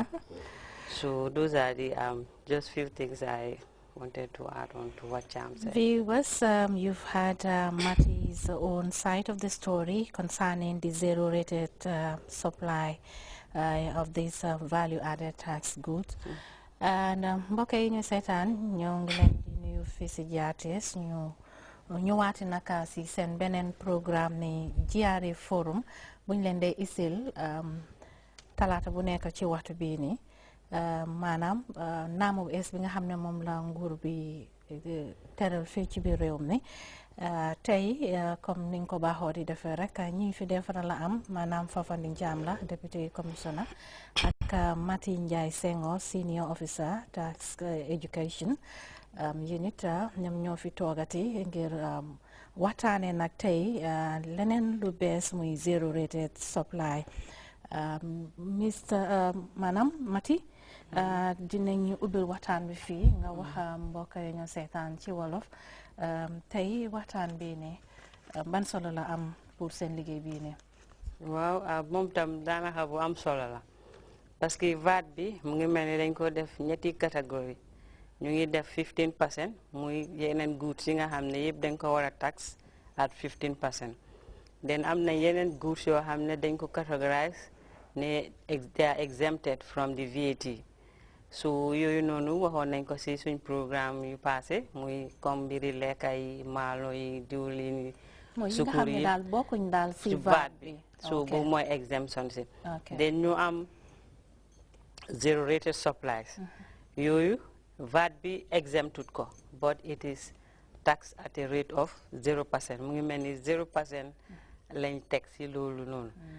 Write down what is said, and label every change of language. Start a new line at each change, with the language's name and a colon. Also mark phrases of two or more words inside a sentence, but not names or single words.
English: So those are the just few things I wanted to add on to what Cham said. Viewers, you've had Mati's own side of the story concerning the 0 rated supply of these value-added tax goods.
Wolof: And mbokk yi ñu seetaan ñoo ngi leen di nuyu fii si GRTS ñu ñëwaati naka si seen beneen programme ni GRA forum buñ leen dee isil talaata bu nekk ci waxtu bii nii maanaam naamu bu es bi nga xam ne moom la nguur bi teral fii ci biir réew mi tey comme niñ ko baaxoo di defee rek ñi fi defara la am maanaam Fafanding Jaam la député commissioner ak Mati Njai Senghor
English: senior officer tax education unit
Wolof: ñoom ñoo fi toogati ngir waxtaane nag tey leneen lu bees muy
English: 0 rated supply. Mr.
Wolof: Manam Mati dinañu ubbil waxtaan bi fii nga wax mbokk yi ñu seetaan ci wolof tey waxtaan bi ne ban solo la am pour seen liggéey bii ne. waaw moom tam daanaka bu am solo la parce que VAT bi mu ngi mel ni dañ ko def ñetti catégorie ñu ngi def 15% muy yeneen goods yi nga xam ne yëpp dañ ko war a
English: tax at 15%.
Wolof: then am na yeneen goods yoo xam ne dañ ko categorize ne
English: they are exempted from the VAT.
Wolof: So yooyu noonu waxoon nañ ko ci suñ programme yu passé muy comme mbiri lekka yi maalo yi diwlin yi sukkur yi daal bokkuñ daal ci VAT bi. So boobu mooy exemption si. Then ñu am
English: 0 rated supplies.
Wolof: Yooyu VAT bi exempted ko,
English: but it is taxed at a rate of 0%.
Wolof: Mu ngi mel ni 0% lañ teg si loolu noonu